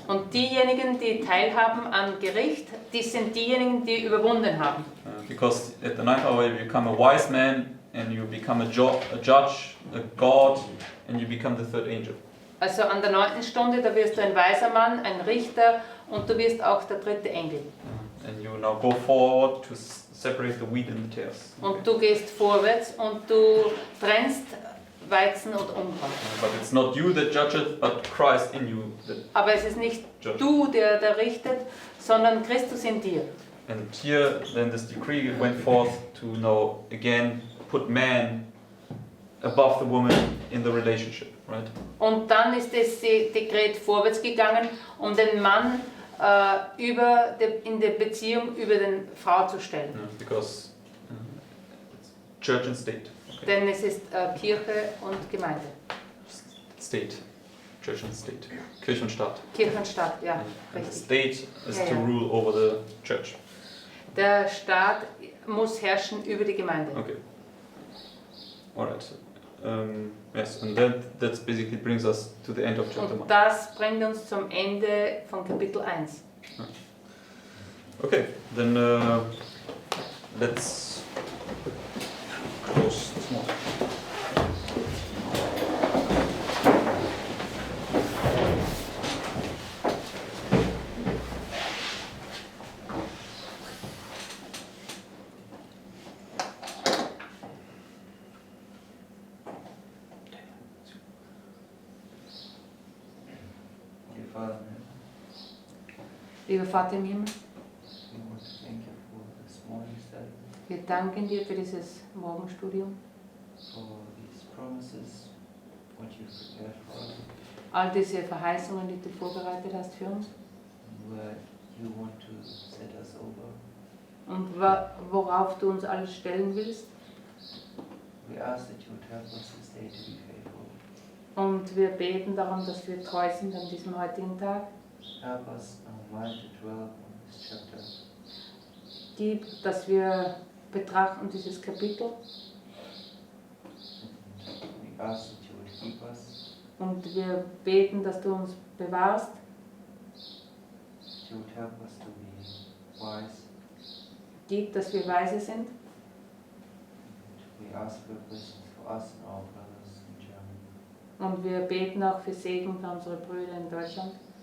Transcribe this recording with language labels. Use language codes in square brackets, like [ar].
[de] Und diejenigen, die teilhaben am Gericht, die sind diejenigen, die überwunden haben. [en] Because at the 9th hour you become a wise man and you become a judge, a god, and you become the 3rd angel. [de] Also an der 9. Stunde, da wirst du ein weiser Mann, ein Richter und du wirst auch der 3. Engel. [en] And you now go forward to separate the wheat and the tares. [de] Und du gehst vorwärts und du trennst Weizen und Unkraut. [en] But it's not you that judgeth, but Christ in you that [de] Aber es ist nicht [en] judgeth. [de] du, der richtet, sondern Christus in dir. [en] And here then this decree went forth to now again put man above the woman in the relationship, right? [de] Und dann ist das Dekret vorwärts gegangen, um den Mann in der Beziehung über den Frau zu stellen. [en] Because it's church and state. Okay? [de] Denn es ist Kirche und Gemeinde. [en] State. Church and state. [de] Kirche und Staat. Kirche und Staat, ja, [en] And the [de] richtig. [en] state is [de] Ja, [en] to [de] ja. [en] rule over the church. [de] Der Staat muss herrschen über die Gemeinde. [en] Okay. Alright. Yes, and that basically brings us to the end of chapter 1. [de] Und das bringt uns zum Ende von Kapitel 1. [en] Okay, then let's close this one. Dear Father in heaven, [de] Lieber Vater im Himmel, [en] we want to thank you for this morning study, [de] wir danken dir für dieses Morgenstudium, [en] for these promises, what you've prepared for us, [de] all diese Verheißungen, die du vorbereitet hast für uns [en] and where you want to set us over. [de] und worauf du uns alles stellen willst. [en] We ask that you would help us this day to be faithful. [de] Und wir beten darum, dass wir treu sind an diesem heutigen Tag. [en] Help us our mind to dwell on this chapter. [de] Gib, dass wir betrachten dieses Kapitel [en] We ask that you would keep us, [de] und wir beten, dass du uns bewahrst, [en] that you would help us to be wise. [de] gib, dass wir weise sind. [en] We ask for wisdom for us and our brothers in Germany. [de] Und wir beten auch für Segen für unsere Brüder in Deutschland.